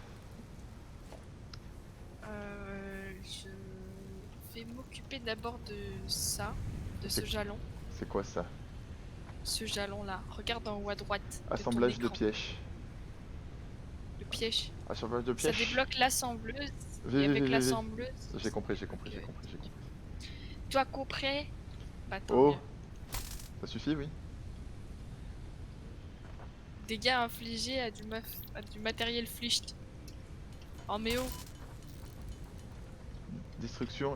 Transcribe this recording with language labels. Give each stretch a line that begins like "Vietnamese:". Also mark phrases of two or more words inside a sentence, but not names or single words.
French: Je vais m'occuper d'abord de ça, de C'est- ce jalon. C'est quoi ça? Ce jalon-là. Regarde en haut à droite de ton Assemblage de écran. pièges. Le piège. Assemblage de Ça pièges. débloque l'assembleuse. Vi, Et vi, avec vi, vi, vi. l'assembleuse. J'ai compris, j'ai donc, compris, j'ai compris, j'ai compris. Tu as compris? Bah tant Oh, mieux. ça suffit, oui. Dégâts infligés à du matériel flicht. Oh mais oh, Destruction